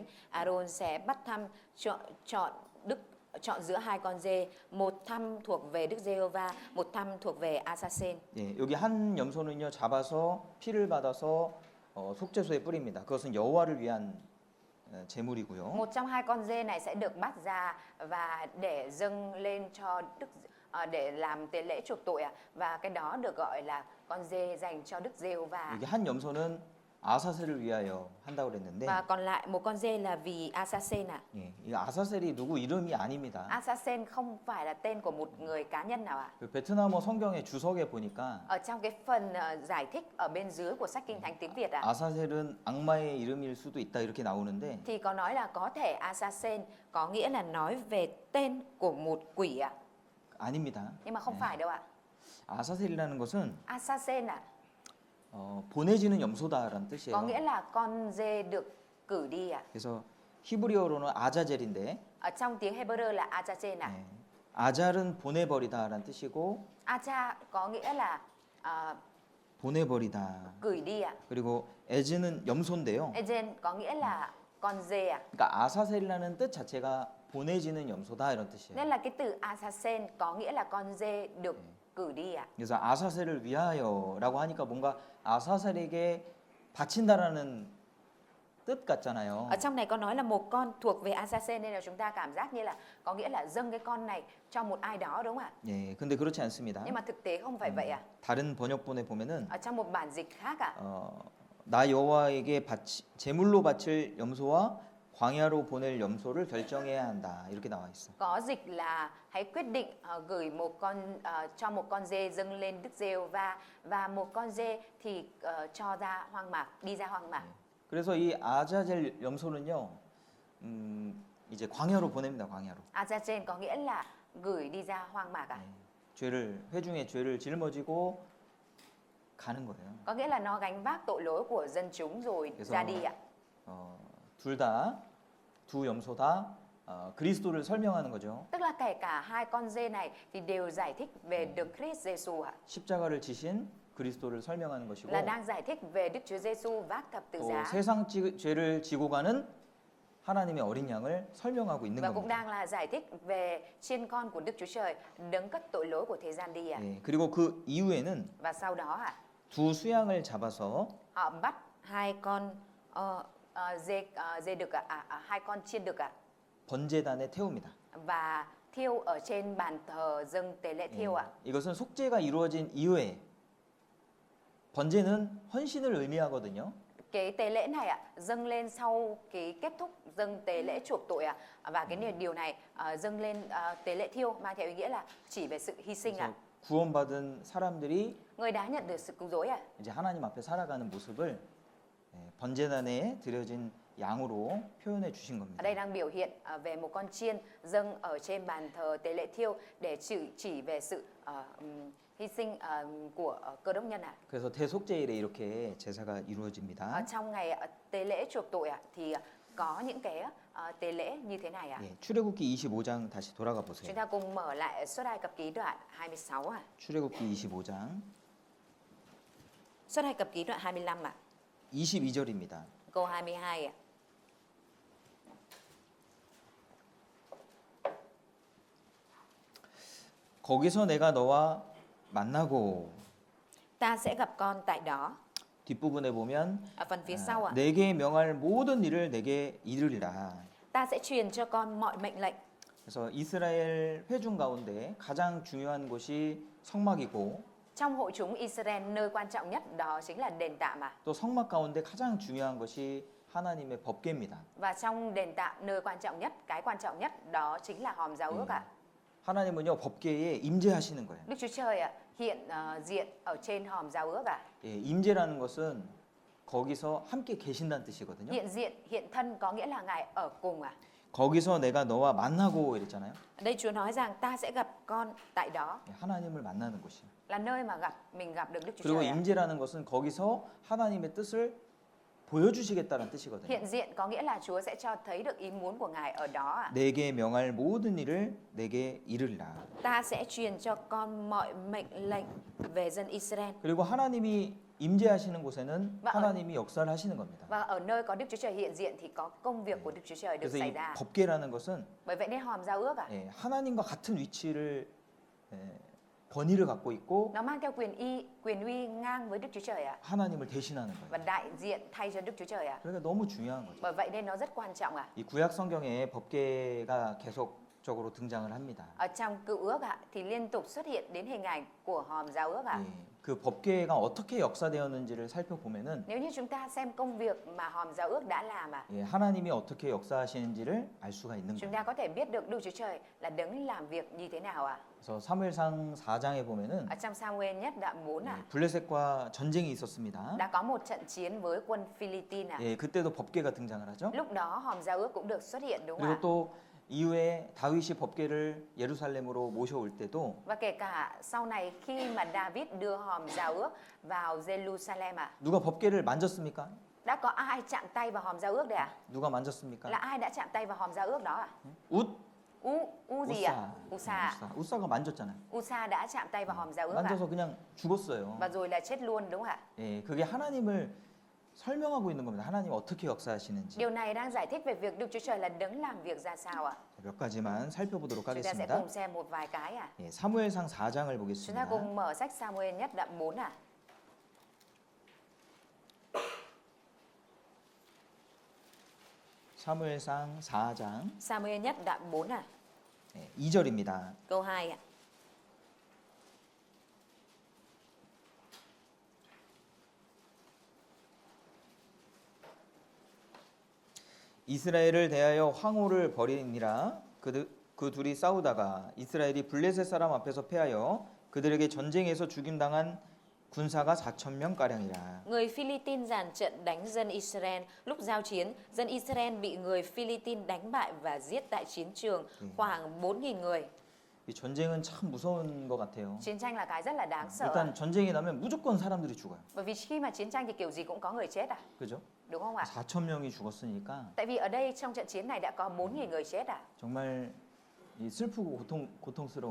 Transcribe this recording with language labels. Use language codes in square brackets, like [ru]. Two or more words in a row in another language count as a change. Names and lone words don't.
[vi] Aaron sẽ bắt thăm chọn giữa hai con dê, một thăm thuộc về Đức Giê-hô-va, một thăm thuộc về Asa-sen. [ko] 여기 한 염소는요 잡아서 피를 받아서 속죄소에 뿌립니다. 그것은 여호와를 위한 제물이고요. [vi] Một trong hai con dê này sẽ được bắt ra và để dâng lên cho để làm tế lễ chuộc tội ạ. Và cái đó được gọi là con dê dành cho Đức Giê-hô-va. [ko] 여기 한 염소는 아사셀을 위하여 한다고 그랬는데 [vi] Và còn lại một con dê là vì Asa-sen ạ. [ko] 이 아사셀이 누구 이름이 아닙니다. [vi] Asa-sen không phải là tên của một người cá nhân nào ạ. [ko] 그 베트남어 성경의 주석에 보니까 [vi] Ở trong cái phần giải thích ở bên dưới của sách Kinh Thánh tiếng Việt ạ, [ko] 아사셀은 악마의 이름일 수도 있다 이렇게 나오는데 [vi] thì có nói là có thể Asa-sen có nghĩa là nói về tên của một quỷ ạ. [ko] 아닙니다. [vi] Nhưng mà không phải đâu ạ. [ko] 아사셀이라는 것은 [vi] Asa-sen ạ, [ko] 보내지는 염소다라는 [vi] có [ko] 뜻이에요. [vi] nghĩa là con dê được cử đi ạ. [ko] 그래서 히브리어로는 아자젤인데 [vi] Ở trong tiếng Hebrew là Achachen ạ. [ko] 아잘은 보내버리다라는 뜻이고 [vi] Acha có nghĩa là [ko] 보내버리다. [vi] gửi đi ạ. [ko] 그리고 에즈는 염소인데요. [vi] Ejen có nghĩa là con dê ạ. [ko] 그러니까 아사셀이라는 뜻 자체가 보내지는 염소다 이런 뜻이에요. [vi] Nên là cái từ Asasen có nghĩa là con dê được cử đi ạ. [ko] 그래서 아사셀을 위하여라고 하니까 뭔가 아사셀에게 바친다라는 뜻 같잖아요. [vi] Ở trong này có nói là một con thuộc về Asasen nên là chúng ta cảm giác như là có nghĩa là dâng cái con này cho một ai đó, đúng không ạ? [ko] 예, 근데 그렇지 않습니다. [vi] Nhưng mà thực tế không phải vậy ạ. [ko] 다른 번역본에 보면은 [vi] Ở trong một bản dịch khác ạ, [ko] 나 여호와에게 제물로 바칠 염소와 광야로 보낼 염소를 결정해야 한다 이렇게 나와 있어. [vi] có dịch là hãy quyết định gửi cho một con dê dâng lên Đức Giê-hô-va và một con dê thì cho ra hoang mạc, đi ra hoang mạc. [ko] 그래서 이 아자젤 염소는요, 이제 광야로 보냅니다. 광야로. [vi] Azachen có nghĩa là gửi đi ra hoang mạc ạ. [ko] 회중의 죄를 짊어지고 가는 거예요. [vi] Có nghĩa là nó gánh vác tội lỗi của dân chúng rồi [ko] 그래서 [vi] ra đi ạ. [ko] 두 염소 다 그리스도를 설명하는 거죠. [vi] Tức là kể cả hai con dê này thì đều giải thích về Đức Christ Giêsu ạ. [ko] 십자가를 지신 그리스도를 설명하는 것이고 [vi] Là đang giải thích về Đức Chúa Giêsu vác thập tự [ko] 또 [vi] giá. [ko] 세상 죄를 지고 가는 하나님의 어린 양을 설명하고 있는 [vi] Và cũng [ko] 겁니다. [vi] đang là giải thích về chiên con của Đức Chúa Trời đấng cất tội lỗi của thế gian đi ạ. [ko] 예, 그리고 그 이후에는 [vi] Và sau đó ạ, [ko] 두 수양을 잡아서 [vi] họ bắt hai con dê đực ạ, hai con chiên đực ạ, [ko] 번제단에 태웁니다. [vi] và thiêu ở trên bàn thờ dâng tế lễ thiêu ạ. [ko] 이것은 속죄가 이루어진 이후에 번제는 헌신을 의미하거든요. [vi] Cái tế lễ này ạ dâng lên sau cái kết thúc dâng tế lễ chuộc tội ạ, và cái điều này dâng lên tế lễ thiêu mang theo ý nghĩa là chỉ về sự hy sinh ạ. [ko] 그래서 구원받은 사람들이 [vi] Người đã nhận được sự cứu rỗi ạ. [ko] 이제 하나님 앞에 살아가는 모습을 번제단에 드려진 양으로 표현해 주신 [vi] Ở [ko] 겁니다. [vi] đây đang biểu hiện về một con chiên dâng ở trên bàn thờ tế lễ thiêu để chỉ về sự hy sinh của cơ đốc nhân ạ. [ko] 그래서 대속죄일에 이렇게 제사가 이루어집니다. [vi] Trong ngày tế lễ chuộc tội ạ thì có những cái tế lễ như thế này ạ. [ko] 예, 출애굽기 25장 다시 돌아가 [vi] Chúng [ko] 보세요. [vi] ta cùng mở lại Xuất Ai Cập Ký đoạn 26 ạ. [ko] 출애굽기 25장 [vi] Xuất Ai Cập Ký đoạn 25 ạ. [ko] 22절입니다. [vi] Câu 22 ạ. [ko] 거기서 내가 너와 만나고 [vi] Ta sẽ gặp con tại đó. [ko] 뒷부분에 보면 [vi] Ở phần phía sau ạ. [ko] 내게 명할 모든 일을 내게 이르리라. [vi] Ta sẽ truyền cho con mọi mệnh lệnh. [ko] 그래서 이스라엘 회중 가운데 가장 중요한 곳이 성막이고 [vi] Trong hội chúng Israel, nơi quan trọng nhất đó chính là đền tạm ạ. [ko] 또 성막 가운데 가장 중요한 것이 하나님의 법궤입니다. [vi] Và trong đền tạm, nơi quan trọng nhất, cái quan trọng nhất đó chính là hòm giao ước ạ. [ko] 하나님은요 법궤에 임재하시는 거예요. [vi] Đức Chúa Trời ạ, hiện diện ở trên hòm giao ước ạ. [ko] 예, 임재라는 것은 거기서 함께 계신다는 뜻이거든요. [vi] Hiện diện, hiện thân có nghĩa là Ngài ở cùng ạ. [ko] 거기서 내가 너와 만나고 이랬잖아요. [vi] Ở đây Chúa nói rằng ta sẽ gặp con tại đó, [ko] 예, 하나님을 만나는 곳이에요. [vi] là nơi mà mình gặp được Đức Chúa [ko] 그리고 [vi] Trời ạ. [ko] 임재라는 것은 거기서 하나님의 뜻을 보여주시겠다는 뜻이거든요. [vi] Hiện diện có nghĩa là Chúa sẽ cho thấy được ý muốn của Ngài ở đó ạ. [ko] 내게 명할 모든 일을 내게 이르리라. [vi] Ta sẽ truyền cho con mọi mệnh lệnh về dân Israel. [ko] 그리고 하나님이 임재하시는 곳에는 [vi] Và ở- [ko] 하나님이 역사를 하시는 겁니다. [vi] Và ở nơi có Đức Chúa Trời hiện diện thì có công việc của Đức Chúa Trời được [ko] 그래서 [vi] xảy [ko] 이 [vi] ra. [ko] 법궤라는 것은 [vi] Bởi vậy nên hòm giao ước ạ, [ko] 예, 하나님과 같은 위치를 권위를 갖고 있고 [vi] nó mang theo quyền uy ngang với Đức Chúa Trời ạ, [ko] 하나님을 대신하는 [vi] và [ko] 거예요. [vi] đại diện thay cho Đức Chúa Trời ạ. [ko] 그러니까 너무 중요한 거죠. [vi] Bởi vậy nên nó rất quan trọng ạ. [ko] 이 구약 성경에 법궤가 계속적으로 등장을 합니다. [vi] Ở trong Cựu Ước ạ thì liên tục xuất hiện đến hình ảnh của hòm giao ước ạ. [ko] 예, 그 법궤가 어떻게 역사되었는지를 살펴보면은 [vi] Nếu như chúng ta xem công việc mà hòm giao ước đã làm ạ, [ko] 예, 하나님이 어떻게 역사하시는지를 알 수가 있는 [vi] chúng [ko] 거예요. [vi] ta có thể biết được Đức Chúa Trời là đấng làm việc như thế nào ạ. [ko] 그래서 사무엘상 4장에 보면은 [vi] Ở trong Samuel nhất đoạn 4 ạ, [ko] 블레셋과 전쟁이 있었습니다. [vi] đã có một trận chiến với quân Philippines ạ. [ko] 예, 그때도 법궤가 등장을 하죠. [vi] Lúc đó hòm giao ước cũng được xuất hiện đúng không [ko] 그리고 [vi] ạ? [ko] 또 이후에 다윗이 법궤를 예루살렘으로 모셔올 때도 [vi] Và kể cả sau này khi mà David đưa hòm giao ước vào Jerusalem ạ, [ko] 누가 법궤를 만졌습니까? [vi] đã có ai chạm tay vào hòm giao ước đấy ạ? [ko] 누가 만졌습니까? [vi] Là ai đã chạm tay vào hòm giao ước đó ạ? [ko] 웃 [vi] U gì ạ? Usa. [ko] 우사가 만졌잖아요. [vi] Usa đã chạm tay vào hòm giao ước ạ. [ko] 만져서 그냥 죽었어요. [vi] Và rồi là chết luôn đúng không ạ? [ko] 예, 그게 하나님을 설명하고 있는 겁니다. 하나님 어떻게 역사하시는지. [vi] Điều này đang giải thích về việc Đức Chúa Trời là đấng làm việc ra sao ạ? [ko] 몇 가지만 살펴보도록 [vi] Chúng ta sẽ [ko] 하겠습니다. [vi] cùng xem một vài cái ạ. [ko] 예, 사무엘상 4장을 [vi] Chúng ta [ko] 보겠습니다. [vi] cùng mở sách Samuel nhất đoạn 4 ạ. [ko] 사무엘상 4장 [vi] Samuel nhất đoạn 4 ạ. [ko] 2절입니다. [vi] Câu 2 ạ. [ko] 이스라엘을 대하여 황후를 벌이니라. 그 둘이 싸우다가 이스라엘이 블레셋 사람 앞에서 패하여 그들에게 전쟁에서 죽임당한 군사가 4,000명 가량이라. [vi] Người Philippines dàn trận đánh dân Israel. Lúc giao chiến, dân Israel bị người Philippines đánh bại và giết tại chiến trường khoảng 4.000 người. [ko] 이 전쟁은 참 무서운 것 같아요. [vi] Chiến tranh là cái rất là đáng sợ. [ko] 일단 전쟁이 나면 무조건 사람들이 죽어요. [vi] Bởi vì khi mà chiến tranh thì kiểu gì cũng có người chết à, [ko] 그죠? [vi] đúng không ạ? [ko] 4천 명이 죽었으니까 [vi] Tại vì ở đây trong trận chiến này đã có 4.000 người chết à. [ko] 정말 이 슬프고 고통스러운